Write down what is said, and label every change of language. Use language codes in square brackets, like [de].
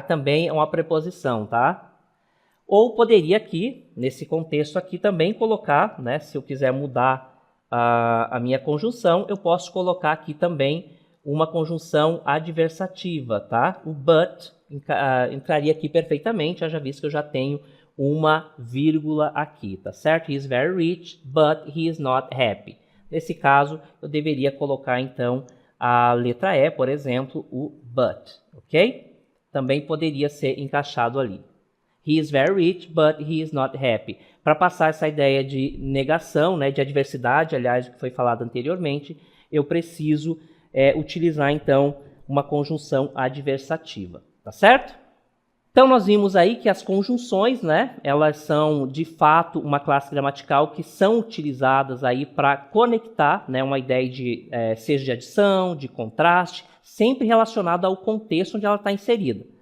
[pt] Também é uma preposição, tá? Ou poderia aqui, nesse contexto aqui, também colocar, né? Se eu quiser mudar a minha conjunção, eu posso colocar aqui também uma conjunção adversativa, tá? O but entraria aqui perfeitamente, haja visto que eu já tenho uma vírgula aqui, tá certo? [en] He is very rich, but he is not happy. [pt] Nesse caso, eu deveria colocar, então, a letra E, por exemplo, o but, ok? Também poderia ser encaixado ali. [en] He is very rich, but he is not happy. [pt] Para passar essa ideia de negação, né, de adversidade, aliás, o que foi falado anteriormente, eu preciso utilizar, então, uma conjunção adversativa, tá certo? Então, nós vimos aí que as conjunções, né, elas são, de fato, uma classe gramatical que são utilizadas aí para conectar, né, uma ideia de, seja de adição, de contraste, sempre relacionada ao contexto onde ela está inserida.